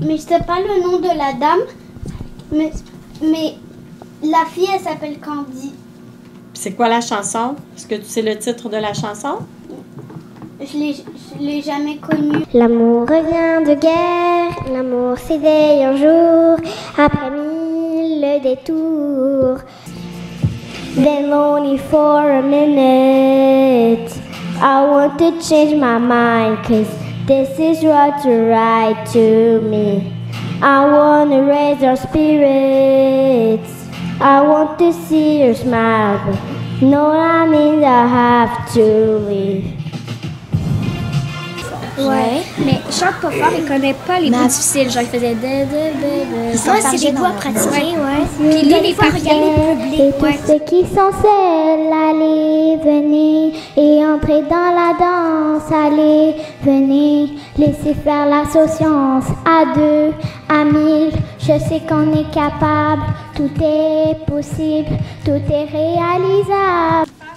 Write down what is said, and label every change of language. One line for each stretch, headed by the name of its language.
French: sais pas le nom de la dame, mais la fille, elle s'appelle Candy. C'est quoi la chanson? Est-ce que tu sais le titre de la chanson? Je l'ai jamais connue. L'amour revient de guerre, l'amour s'éveille un jour, après 1000 détours.
English: Then only for a minute, I want to change my mind, 'cause this is what's right to me. I want to raise your spirits, I want to see your smile, but no, that means I have to leave.
French: Ouais, mais je chante pas fort, il connaît pas les mots difficiles. Genre, il faisait de. Ça, c'est des doigts pratiqués, ouais. Puis lui, des fois, regarder le public. Et tous ceux qui sont seuls, allez, venez, et entrez dans la danse, allez, venez, laissez faire l'associance, à 2, à 1000, je sais qu'on est capable, tout est possible, tout est réalisable.